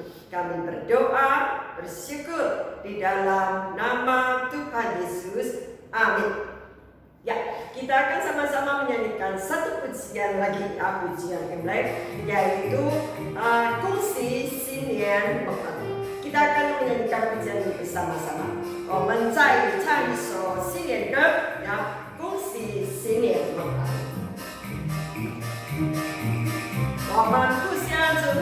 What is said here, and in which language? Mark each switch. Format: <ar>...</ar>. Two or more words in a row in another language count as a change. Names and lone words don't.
<id>Kami berdoa, bersyukur di dalam nama Tuhan Yesus. Amin. Ya, kita akan sama-sama menyanyikan satu pujian lagi, pujian Imlek, yaitu Kongsi Xinian Mekang. Kita akan menyanyikan pujian ini bersama-sama.</id> <zh>我们再唱一首新年歌，恭喜新年快乐！我们互相祝贺</zh>